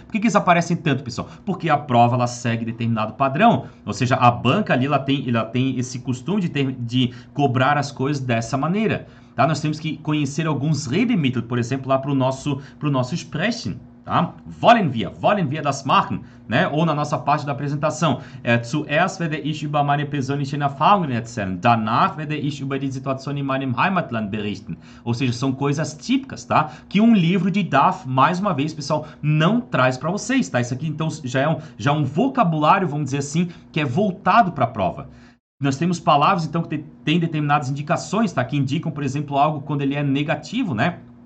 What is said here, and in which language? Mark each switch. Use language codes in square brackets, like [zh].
[pt] Por que eles aparecem tanto, pessoal? Porque a prova, ela segue determinado padrão. Ou seja, a banca ali, ela tem esse costume de cobrar as coisas dessa maneira, tá? Nós temos que conhecer alguns Redemittel, por exemplo, lá para o nosso Sprechen. Tá? [de] Wollen wir das machen? [pt] Né? Ou na nossa parte da apresentação. [de] Zuerst werde ich über meine persönlichen Erfahrungen erzählen. Danach werde ich über die Situation in meinem Heimatland berichten. [pt] Ou seja, são coisas típicas, tá? Que um livro de DAF, mais uma vez, pessoal, não traz para vocês, tá? Isso aqui, então, já é um vocabulário, vamos dizer assim, que é voltado para a prova. Nós temos palavras, então, que tem determinadas indicações, tá? Que indicam, por exemplo, algo quando ele é negativo, né?